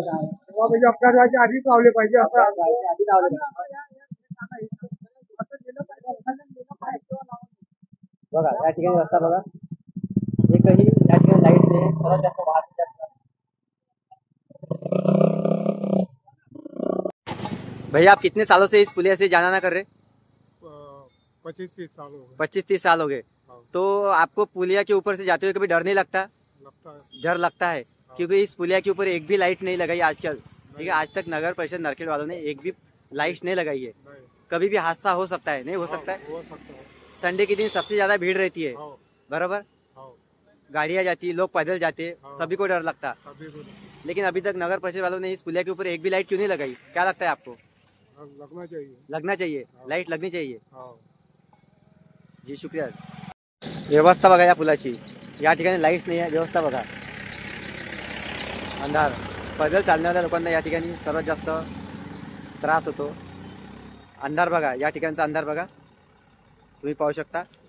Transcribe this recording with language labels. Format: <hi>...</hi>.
<mr>तेव्हा म्हणजे अपघात व्हायच्या आधीच लावले पाहिजे असं आधी लावलं पाहिजे. बघा या ठिकाणी रस्ता बघा, एकही या ठिकाणी लाईट नाही, सर्वात जास्त वाहतूक.</mr> <hi>भैया, आप कितने सालों से इस पुलिया से जाना ना कर रहे? 25-30 साल हो गए। 25-30 साल हो गए। तो आपको पुलिया के ऊपर से जाते हुए कभी डर नहीं लगता? लगता है। डर लगता है, क्योंकि इस पुलिया के ऊपर एक भी लाइट नहीं लगाई आजकल, ठीक है? आज तक नगर परिषद नरखेड वालों ने एक भी लाइट नहीं लगाई है। कभी भी हादसा हो सकता है, नहीं हो सकता है? हो सकता है। संडे के दिन सबसे ज्यादा भीड़ रहती है, बराबर? हाँ, गाड़ियां जाती है, लोग पैदल जाते, सभी को डर लगता। सभी को लेकिन अभी तक नगर परिषद वालों ने इस पुलिया के ऊपर एक भी लाइट क्यों नहीं लगाई? क्या लगता है आपको? लगना चाहिए। लगना चाहिए, लाईट लगनी चाहिए. हाँ। जी, शुक्रिया.</hi> <mr>व्यवस्था बघा या पुलाची, या ठिकाणी लाईट्स नाही आहे, व्यवस्था बघा, अंधार. पैदल चालणाऱ्या लोकांना या ठिकाणी सर्वात जास्त त्रास होतो. अंधार बघा, या ठिकाणचा अंधार बघा, तुम्ही पाहू शकता.</mr>